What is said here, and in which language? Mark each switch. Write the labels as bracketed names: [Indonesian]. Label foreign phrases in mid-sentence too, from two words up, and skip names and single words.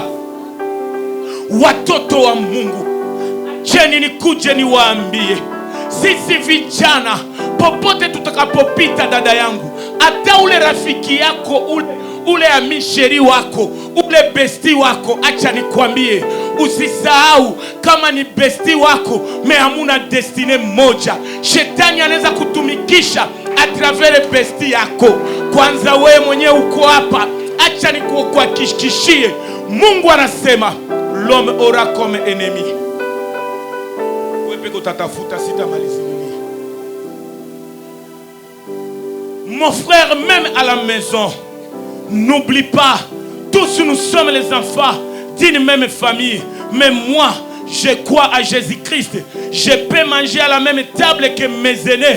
[Swahili] Watoto wa Mungu, cheni nikuje niwaambie, sisi vijana popote tutakapopita, dada yangu, hata ule rafiki yako, ule amisheri wako, ule besti wako, acha nikwambie, usisahau kama ni besti wako, me hamuna destine moja. Shetani anaweza kutumikisha [French] a travers [Swahili] besti yako. Kwanza wewe mwenyewe uko hapa, acha nikuhakikishie, Mungu anasema [French] l'homme aura comme ennemi. [Swahili] Wewe peke utatafuta, sitamalizia. [French] Mon frère, même à la maison, n'oublie pas, tous nous sommes les enfants d'une même famille. Mais moi, je crois à Jésus-Christ. Je peux manger à la même table que mes aînés.